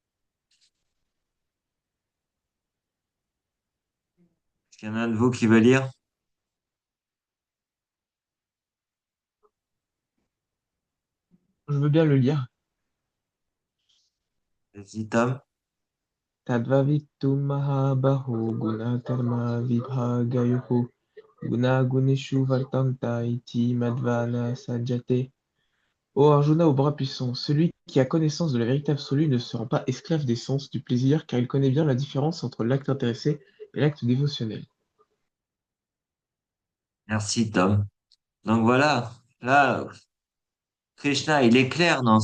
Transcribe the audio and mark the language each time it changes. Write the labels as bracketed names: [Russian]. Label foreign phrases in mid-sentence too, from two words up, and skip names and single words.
[French] Est-ce qu'il y en a un de vous qui veut lire? Je veux bien le lire. Vas-y, Tom. [Sanskrit] तत्त्ववित्तु महाबाहो गुणकर्म विभागयोः गुणा गुणेषु वर्तन्त इति मत्वा न सज्जते. [French] Ô Arjuna au bras puissant, celui qui a connaissance de la vérité absolue ne se rend pas esclave des sens, du plaisir, car il connaît bien la différence entre l'acte intéressé et l'acte dévotionnel. Merci, Tom. Donc voilà, là, Krishna, il est clair, non?